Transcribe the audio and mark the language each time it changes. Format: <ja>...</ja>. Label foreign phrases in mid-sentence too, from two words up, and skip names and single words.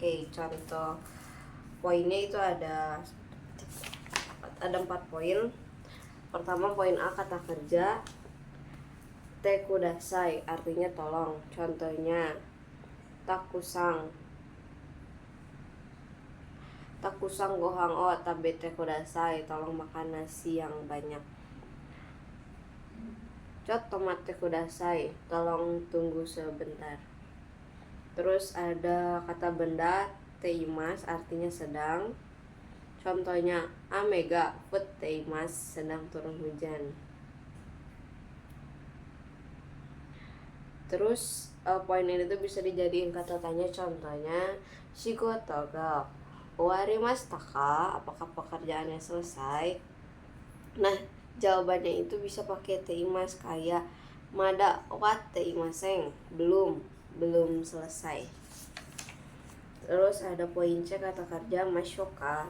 <id>Contoh poinnya itu ada 4 poin. Pertama poin A, kata kerja</id> <ja>てください,</ja> <id>artinya tolong.</id> <ja>Contohnya たくさん ご飯 を 食べて ください,</ja> <id>tolong makan nasi yang banyak.</id> <ja>ちょっと 待って ください,</ja> <id>tolong tunggu sebentar. Terus ada kata benda teimas, artinya sedang. Contohnya</id> <ja>雨 が 降っています,</ja> <id>sedang turun hujan. Terus poin ini tuh bisa dijadiin kata tanya. Contohnya</id> <ja>仕事 が 終わりました か,</ja> <id>apakah pekerjaannya selesai? Nah, jawabannya itu bisa pakai teimas, kayak</id> <ja>まだ 終わって いません,</ja> <id>belum selesai. Terus ada poin C, kata kerja mashoka.</id>